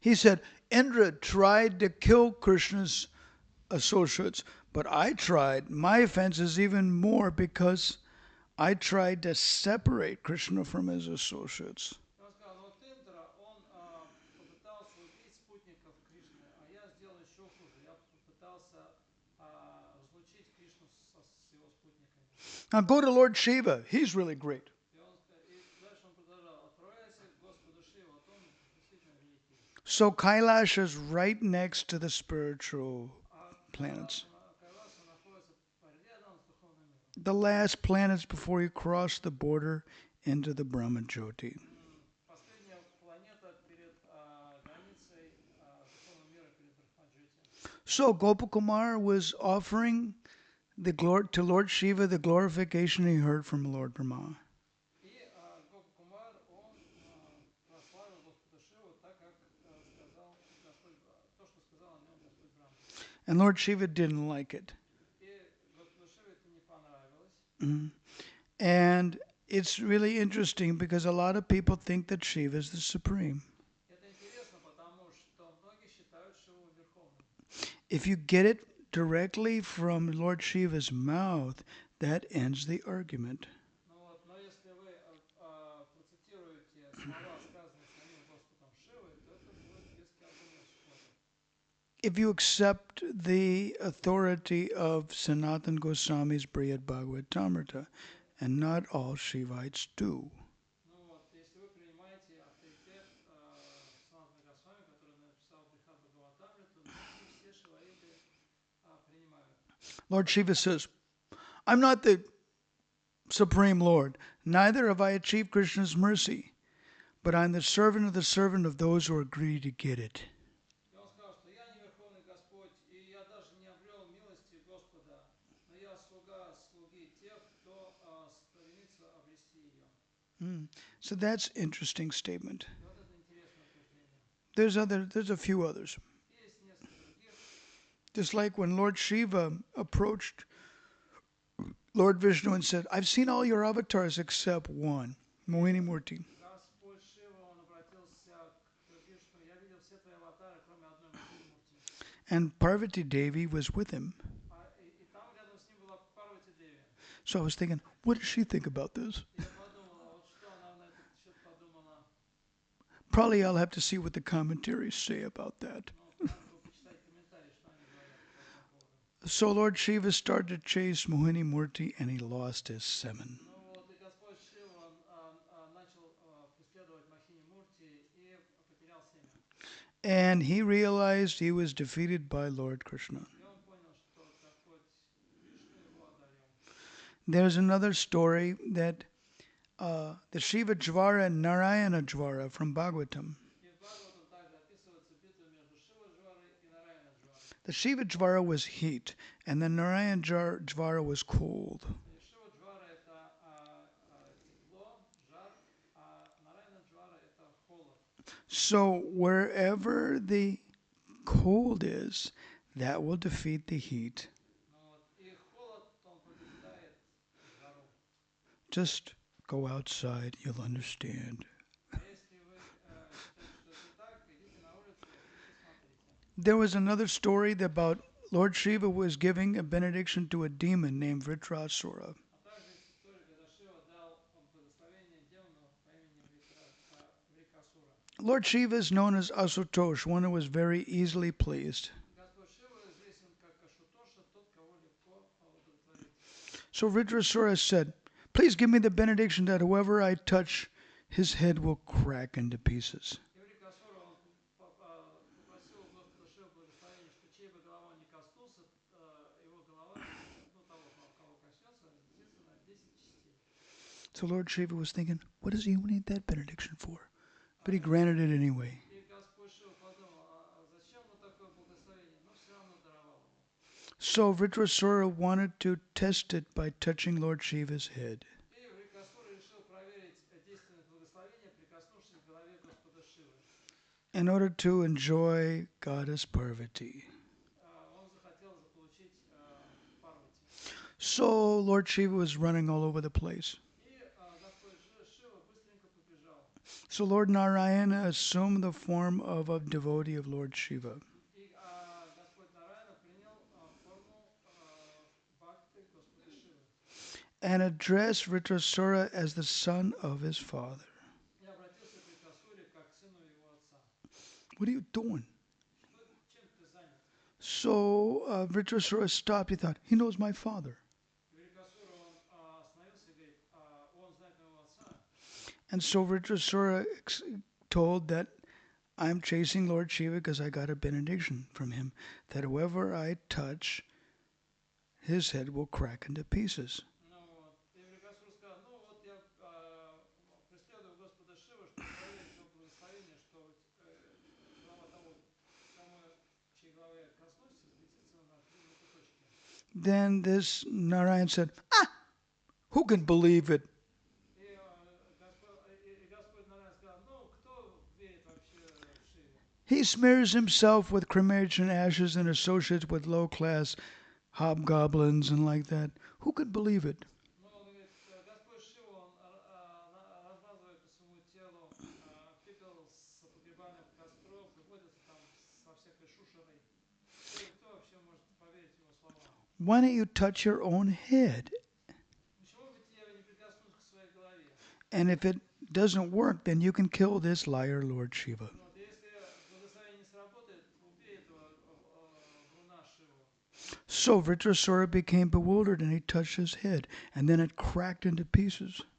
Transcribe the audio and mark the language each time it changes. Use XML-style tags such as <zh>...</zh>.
<en>He said, Indra tried to kill Krishna's associates, but I tried. My offense is even more because I tried to separate Krishna from his associates.</en> <ru>И он сказал, но вот Индра, он попытался убить спутников Кришны, а я сделал еще хуже. Я попытался разлучить Кришну с его спутниками.</ru> <en>Now go to Lord Shiva. He's really great.</en> <ru>И дальше он продолжал, отправляйся к Господу Шиву, вот он действительно великий.</ru> <en>So Kailash is right next to the spiritual А planets.</en> <ru>Кайласа находится рядом с духовным миром.</ru> <en>The last planets before you cross the border into the Brahma Jyoti.</en> <ru>Последняя планета перед границей духовного мира, перед Брахмаджити.</ru> <en>So Gopakumar was offering to Lord Shiva the glorification he heard from Lord Brahma.</en> <ru>И Гопа Кумар, он прославил Господа Шиву, так как сказал Господь, то, что сказал о нем Господь Брахма.</ru> <en>And Lord Shiva didn't like it.</en> <ru>И Господу Шиве это не понравилось.</ru> <en>And it's really interesting because a lot of people think that Shiva is the supreme.</en> <ru>Это интересно, потому что многие считают Шиву верховным.</ru> <en>If you get it directly from Lord Shiva's mouth, that ends the argument.</en> <ru>Но если вы процитируете слова, сказанные самим Господом Шивой, то это будет веский аргумент в споре.</ru> <en>If you accept the authority of Sanatana Goswami's Brihad Bhagavatamrita, and not all Shivites do.</en> <ru>Ну вот, если вы принимаете авторитет Санатана Госвами, который написал Брихад Бхагаватамриту, но не все шиваиты принимают.</ru> <en>Lord Shiva says, I'm not the Supreme Lord, neither have I achieved Krishna's mercy, but I'm the servant of those who are greedy to get it.</en> <ru>И он сказал, что я не Верховный Господь, и я даже не обрел милости Господа, но я слуга слуги тех, кто стремится обрести ее.</ru> <en>So that's an interesting statement.</en> <ru>И вот это интересное утверждение.</ru> <en>There's a few others.</en> <ru>Есть несколько других.</ru> <en>Just like when Lord Shiva approached Lord Vishnu and said, I've seen all your avatars except one, Mohini Murti.</en> <ru>Господь Шива, он обратился к Вишну, я видел все твои аватары, кроме одной Махини Мурти.</ru> <en>And Parvati Devi was with him.</en> <ru>И там рядом с ним была Парвати Деви.</ru> <en>So I was thinking, what does she think about this?</en> <ru>И я подумал, вот что она на этот счет подумала.</ru> <en>Probably I'll have to see what the commentaries say about that.</en> <ru>Ну, надо бы почитать комментарии, что они говорят по этому поводу.</ru> <en>So Lord Shiva started to chase Mohini Murti and he lost his semen.</en> <ru>Ну вот, и Господь Шива, он начал преследовать Махини Мурти и потерял семя.</ru> <en>And he realized he was defeated by Lord Krishna.</en> <ru>И он понял, что Господь Вишну его одарил.</ru> <en>There's another story that the Shiva Jvara and Narayana Jvara from Bhagavatam.</en> <ru>И в Бхагаватам также описывается битва между Шива Джварой и Нараяна Джварой.</ru> <en>The Shiva Jvara was heat and the Narayana Jvara was cold.</en> <ru>И Шива Джвара это тепло, жар, а Нараяна Джвара это холод.</ru> <en>So wherever the cold is, that will defeat the heat.</en> <ru>Ну вот, и холод, он побеждает жару.</ru> <en>Just go outside, you'll understand.</en> <ru>А если вы считаете, что это не так, идите на улицу и посмотрите.</ru> <en>There was another story about Lord Shiva was giving a benediction to a demon named Vritrasura.</en> <ru>А также есть история, когда Шива дал благословение демону по имени Врикасура.</ru> <en>Lord Shiva is known as Asutosh, one who was very easily pleased.</en> <ru>Господь Шива известен как Ашутоша, тот, кого легко удовлетворить.</ru> <en>So Vritrasura said, please give me the benediction that whoever I touch, his head will crack into pieces.</en> <ru>И Врикасура, он попросил у Господа Шива благословение, что чьей бы голова не коснулся, его голова, ну того, кого коснется, разлетится на 10 частей.</ru> <en>So Lord Shiva was thinking, what does he need that benediction for? But he granted it anyway.</en> <ru>И Господь Шива подумал, зачем ему такое благословение, но все равно даровал ему.</ru> <en>So Vritrasura wanted to test it by touching Lord Shiva's head.</en> <ru>И Врикасура решил проверить действенность благословения, прикоснувшись к голове Господа Шивы.</ru> <en>In order to enjoy Goddess Parvati.</en> <ru>Он захотел заполучить Парвати.</ru> <en>So Lord Shiva was running all over the place.</en> <ru>И Господь Шива быстренько побежал.</ru> <en>So Lord Narayana assumed the form of a devotee of Lord Shiva.</en> <ru>И Господь Нараяна принял форму Бхакты Господа Шивы.</ru> <en>and addressed Ritrasura as the son of his father.</en> <ru>и обратился к Рикасуре как к сыну его отца.</ru> <en>What are you doing?</en> <ru>Чем ты занят?</ru> <en>So Ritrasura stopped. He thought, he knows my father.</en> <ru>И Рикасура, он остановился и говорит, он знает моего отца.</ru> <en>And so Ritrasura told that I'm chasing Lord Shiva because I got a benediction from him that whoever I touch, his head will crack into pieces.</en> <ru>Ну вот, и Рикасура сказал, ну вот я преследую Господа Шиву, что в голове есть его благословение, что голова того, кому чьей голове коснусь, разлетится на три золотые точки.</ru> <en>Then this Narayan said, who can believe it?</en> <ru>И Господь Нараян сказал, ну кто верит вообще в Шиве?</ru> <en>He smears himself with cremation ashes and associates with low-class hobgoblins and like that. Who could believe it?</en> <ru>Ну, он говорит, Господь Шива, он размазывает по своему телу пепел с погребальных костров и водится там со всякой шушерой. Кто вообще может поверить его словам?</ru> <en>Why don't you touch your own head?</en> <ru>Почему бы тебе не прикоснуться к своей голове?</ru> <en>And if it doesn't work, then you can kill this liar, Lord Shiva.</en> <ru>Ну, вот, если благословение не сработает, убей этого вруна Шиву.</ru> <en>So Vritrasura became bewildered and he touched his head, and then it cracked into pieces.</en>